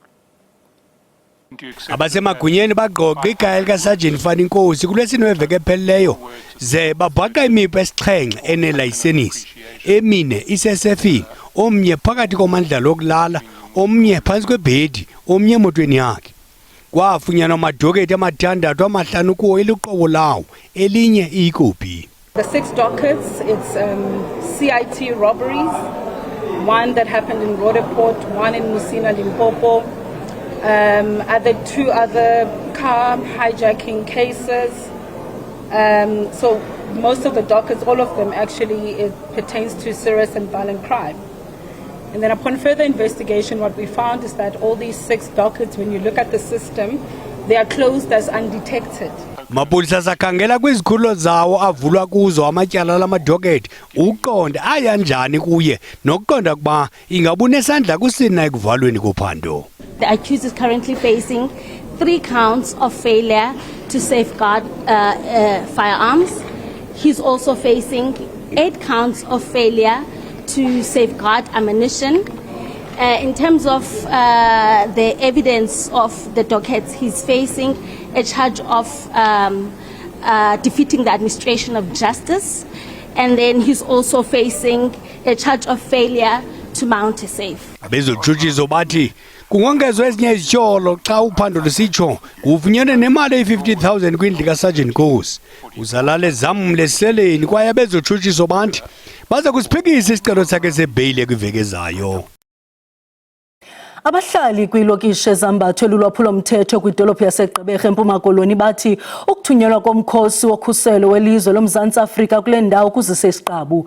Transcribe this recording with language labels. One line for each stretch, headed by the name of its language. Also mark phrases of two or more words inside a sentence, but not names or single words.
Xhosa: Abasemagunyeni bagqogqa ikhaya likaSergeant Fanny Nkosi kulwesine weveki ephelileyo ze babhaqa imipu esixhenxe enelayisenisi emine isesefini omnye phakathi komandlalo okulala omnye phansi kwebhedi omnye emotweni yakhe. Kwafunyanwa amadokethi amathandathu amahlanu kuwo eliqobo lawo elinye iyikopi.
English: The 6 dockets, it's CIT robberies, one that happened in Roodepoort, one in Musina, Limpopo, two other car hijacking cases. So most of the dockets, all of them actually, it pertains to serious and violent crime. And then upon further investigation, what we found is that all these 6 dockets, when you look at the system, they are closed as undetected.
Xhosa: Amapolisa sakhangela kwizikhululo zawo avulwa kuzo amatyala lamadocket uqonda ayanjani kuye nokuqonda kuba ingaba unesandla kusini na ekuvalweni kophando.
English: The accused is currently facing 3 counts of failure to safeguard firearms. He's also facing 8 counts of failure to safeguard ammunition. In terms of the evidence of the dockets, he's facing a charge of defeating the administration of justice, and then he's also facing a charge of failure to mount a safe.
Xhosa: Abezojujiso bathi kungongezwe ezinye izityholo xa uphando lusitsho kuvunyelwe nemali eyi-50,000 kwindlu kaSergeant Nkosi. Uzalale zamle seleni kwaye abezojujiso bathi baza kusiphikisa isicelo sakhe sebheyile kwiveki ezayo. Abahlali kwilokishi ezambathwe lulwaphulo-mthetho kwidolophu yaseGqeberha eMpuma Koloni bathi ukuthunyelwa komkhosi wokhuselo welizwe loMzantsi Afrika kule ndawo kuzise isiqabu.